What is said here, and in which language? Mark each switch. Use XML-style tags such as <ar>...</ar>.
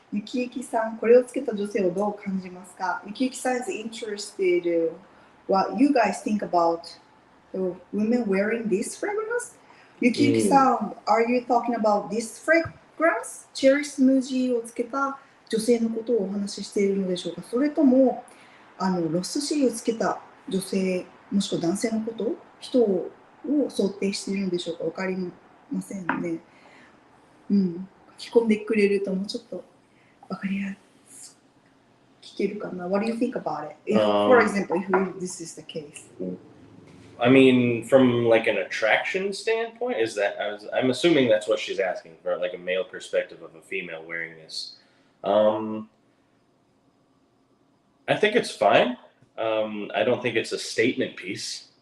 <ja>ゆきゆきさん、これをつけた女性をどう感じますか？</ja> <en>ゆきゆきさん is interested what you guys think about the women wearing this fragrance? ゆきゆきさん、are you talking about this fragrance?</en> <ja>チェリースムージーをつけた女性のことをお話ししているのでしょうか？それともロストチェリーをつけた女性もしくは男性のこと人を想定しているのでしょうか？わかりませんね。書き込んでくれるともうちょっとわかりやすく聞けるかな。</ja> <en>What do you think about it? If, for example, if this is the case. I mean, from like an attraction standpoint, is that I'm assuming that's what she's asking for, like a male perspective of a female wearing this. I think it's fine. I don't think it's a statement piece.</en>